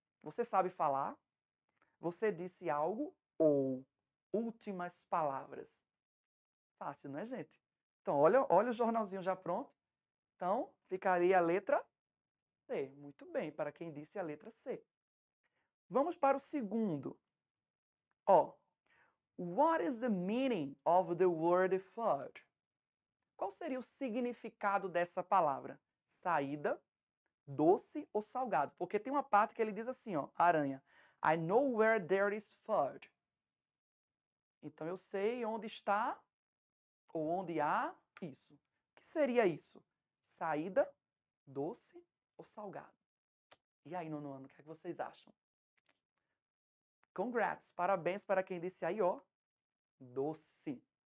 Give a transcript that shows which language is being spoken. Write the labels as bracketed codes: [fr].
[pt] Você sabe falar? Você disse algo? Ou últimas palavras? Fácil, né, gente? Então, olha o jornalzinho já pronto. Então, ficaria a letra C. Muito bem, para quem disse a letra C. Vamos para o segundo. [en] Ó, what is the meaning of the word fudge? [pt] Qual seria o significado dessa palavra? Saída, doce ou salgado? Porque tem uma parte que ele diz assim, ó, aranha. [en] I know where there is fudge. [pt] Então eu sei onde está ou onde há isso. O que seria isso? Saída, doce ou salgado? E aí, nono ano, o que é que vocês acham? Congrats! Parabéns para quem disse aí, ó. Doce.